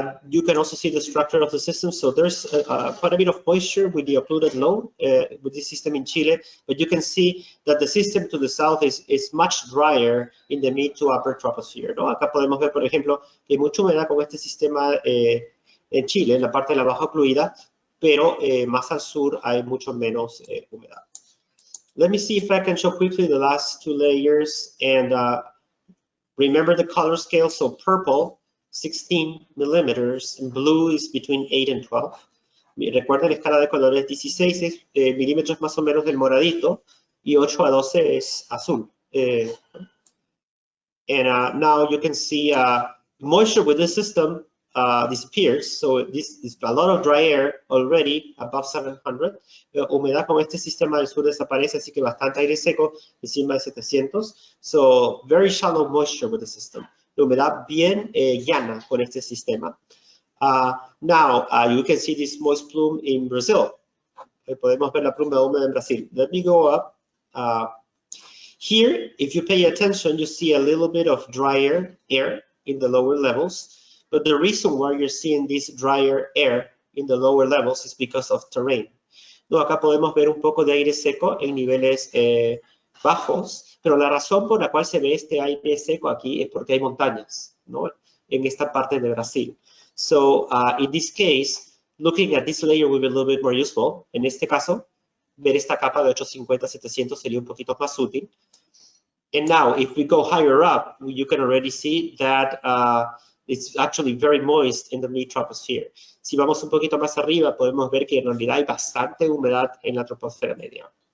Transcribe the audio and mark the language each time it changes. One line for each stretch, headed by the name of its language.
English: You can also see the structure of the system. So there's quite a bit of moisture with the occluded load with this system in Chile, but you can see that the system to the south is much drier in the mid to upper troposphere, ¿no?
Spanish: Acá podemos ver, por ejemplo, que hay mucha humedad con este sistema en Chile, en la parte de la baja ocluida, pero más al sur hay mucho menos humedad.
English: Let me see if I can show quickly the last two layers and remember the color scale. So purple, 16 millimeters, and blue is between 8 and 12.
Spanish: Recuerden la escala de colores, 16 milímetros más o menos del moradito y 8 a 12 es azul.
English: And now you can see moisture with this system disappears. So this is a lot of dry air already above 700.
Spanish: Humedad con este sistema del sur desaparece, así que bastante aire seco encima de 700.
English: So very shallow moisture with the system.
Spanish: La humedad bien llana con este sistema.
English: Now you can see this moist plume in Brazil.
Spanish: Podemos ver la pluma húmeda en Brasil.
English: Let me go up. Here, if you pay attention, you see a little bit of drier air in the lower levels. But the reason why you're seeing this drier air in the lower levels is because of terrain.
Spanish: No, acá podemos ver un poco de aire seco en niveles bajos, pero la razón por la cual se ve este aire seco aquí es porque hay montañas, ¿no? En esta parte de Brasil.
English: So, in this case, looking at this layer will be a little bit more useful.
Spanish: En este caso, ver esta capa de 850-700 sería un poquito más útil.
English: And now, if we go higher up, you can already see that it's actually very moist in the mid-troposphere.
Spanish: Si vamos un poquito más arriba, podemos ver que en realidad hay bastante humedad en la troposfera media.